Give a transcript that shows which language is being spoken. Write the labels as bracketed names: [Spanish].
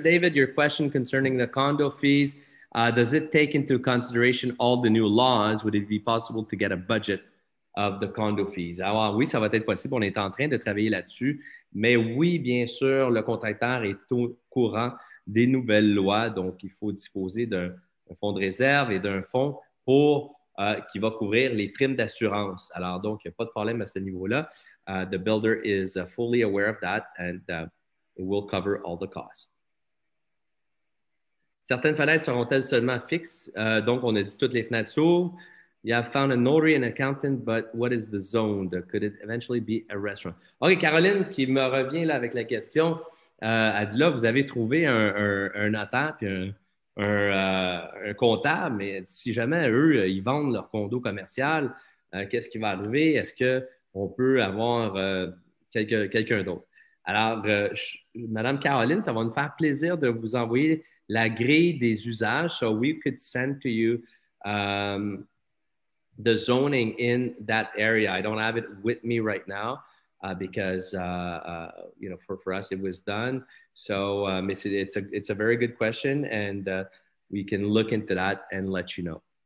[English] David, your question concerning the condo fees, does it take into consideration all the new laws? Would it be possible to get a budget of the condo fees? [French] Alors oui, ça va être possible. On est en train de travailler là-dessus. Mais oui, bien sûr, le contracteur est au courant des nouvelles lois. Donc, il faut disposer d'un fonds de réserve et d'un fonds qui va couvrir les primes d'assurance. Alors, donc, il n'y a pas de problème à ce niveau-là. [English] The builder is fully aware of that and it will cover all the costs. [French] Certaines fenêtres seront-elles seulement fixes? Donc, on a dit toutes les fenêtres s'ouvrent. [English] You have found a notary and accountant, but what is the zone? Could it eventually be a restaurant? [French] OK, Caroline, qui me revient là avec la question, elle dit là, vous avez trouvé un notaire puis un comptable, mais si jamais eux, ils vendent leur condo commercial, qu'est-ce qui va arriver? Est-ce qu'on peut avoir quelqu'un d'autre? Alors, Madame Caroline, ça va nous faire plaisir de vous envoyer la grille des usages. [English] So we could send to you the zoning in that area. I don't have it with me right now because, for us, it was done. So it's a very good question, and we can look into that and let you know.